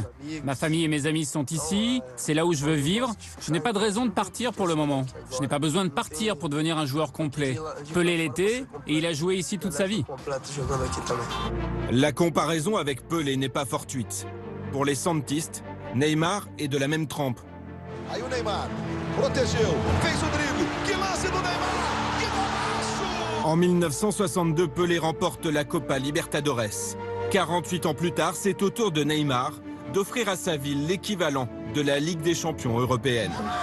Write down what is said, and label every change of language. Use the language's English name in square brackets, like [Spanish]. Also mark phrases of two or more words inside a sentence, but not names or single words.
[French] Ma famille et mes amis sont ici, c'est là où je veux vivre. Je n'ai pas de raison de partir pour le moment. Je n'ai pas besoin de partir pour devenir un joueur complet. Pelé l'était et il a joué ici toute sa vie. La comparaison avec Pelé n'est pas fortuite. Pour les santistes, Neymar est de la même trempe. [Portuguese] Aí o Neymar protegeu, fez o drible, que lance do Neymar! [French] En 1962, Pelé remporte la Copa Libertadores. 48 ans plus tard, c'est au tour de Neymar d'offrir à sa ville l'équivalent de la Ligue des champions européenne.